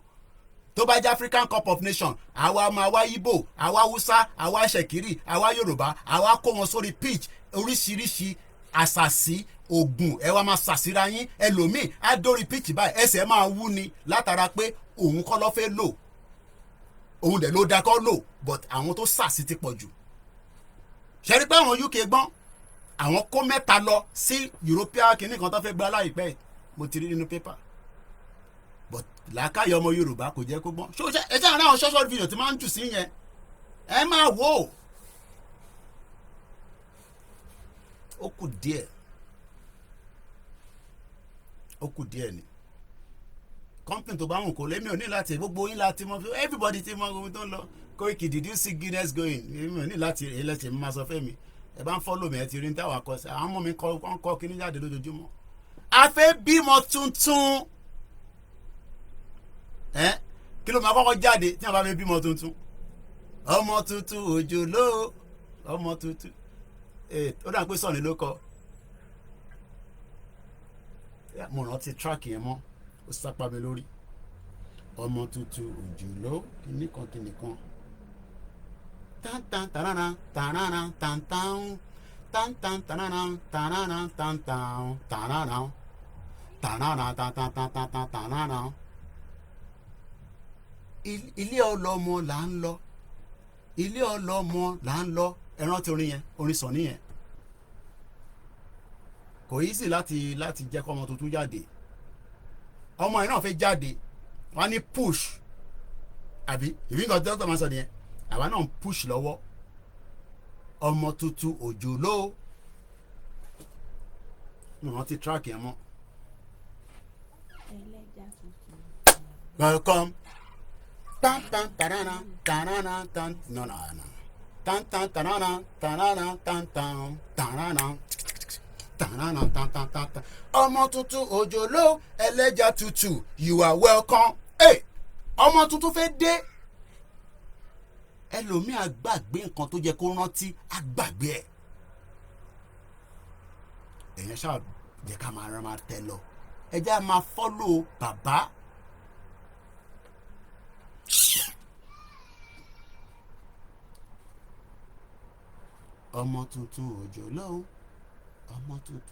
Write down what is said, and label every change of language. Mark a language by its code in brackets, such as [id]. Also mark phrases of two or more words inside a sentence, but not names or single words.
[yo] Tó bá jẹ́ African Cup of Nations, àwa ọmọ àwa Igbo, àwa Hausa, àwa Ṣẹ̀kírì, àwa Yorùbá, àwa kó wọn sórí pitch oríṣiríṣi àṣàṣì ogun ẹ wá máa ṣàṣìra yín, ẹlòmíì á dórí pitch báyìí ẹsẹ̀ máa wú ni látara pé òun kọ́ ló fẹ́ lò, òun dẹ̀ ló dá kọ́ lò, but àwọn tó ṣàṣì ti pọ̀ jù. Ṣé rí pé àwọn UK gbọ́n, àwọn kó mẹ́ta lọ sí European kìíní kan tó fẹ́ gba láìpẹ́, mo ti rí nínú pépà. But làákàyè ọmọ Yorùbá kò jẹ́ kó gbọ́n. Ẹ jẹ́ àwọn [en] short video [yo] tí máa ń jù sí yẹn, ẹ máa wò ó. Ó kù díẹ̀ ni. Company tó bá wùn kó lémi ò ní láti gbogbo yín láti mọ everybody ti mọ ohun tó ń lọ. Koiki, [en] did you see Guinness going? [yo] Èmi ò ní láti ẹlẹ́sìn mi máa sọ fẹ́ mi. Ẹ bá ń follow mi ẹ ti rí ní táwọn akọ́sẹ́. Àwọn ọmọ mi kọ́ kíní jáde lójoojúmọ́. A fẹ́ bímọ tuntun. Kí ló máa kọ́kọ́ jáde tí a bá fẹ́ bímọ tuntun? Ọmọ tuntun òjòló, ọmọ tuntun. Ó dà pé sọ̀ni ló kọ. Mo rántí track yẹn mọ́, ó sápá mi lórí. Ọmọ tuntun òjòló kìnnìkan. Tan tarana tarana tan tan tan tan tarana tarana tan tan tarana tarana tan tan tan tan tarana. Ilé ọlọ́mọ là ń lọ, ilé ọlọ́mọ là ń lọ. Ẹ rántí orin yẹn, orin Sọ̀ní yẹn. Kò easy láti jẹ́ kọ́ ọmọ tuntun jáde. Ọmọ yẹn náà fẹ́ jáde, wọ́n ní push, àbí ìbí nǹkan tó máa sọ nìyẹn. Àwa náà ń push lọ́wọ́. Ọmọ tuntun òjòló. Mo rántí track yẹn mọ́. [en] Welcome. Tan tan tarana tarana tan no. Tan tan tarana tarana tan tan tarana tarana tan tan tan. [yo] Ọmọ tuntun òjòló ẹlẹ́ja tútù, [en] you are welcome. [yo] Ọmọ tuntun fẹ́ dé. Ẹlòmíì àgbàgbé nǹkan tó jẹ́ kó rántí àgbàgbé ẹ̀. Èèyàn ṣáà jẹ́ ká máa tẹ lọ. Ẹ jẹ́ máa follow bàbá. Ọmọ tuntun òjòló, ọmọ tuntun.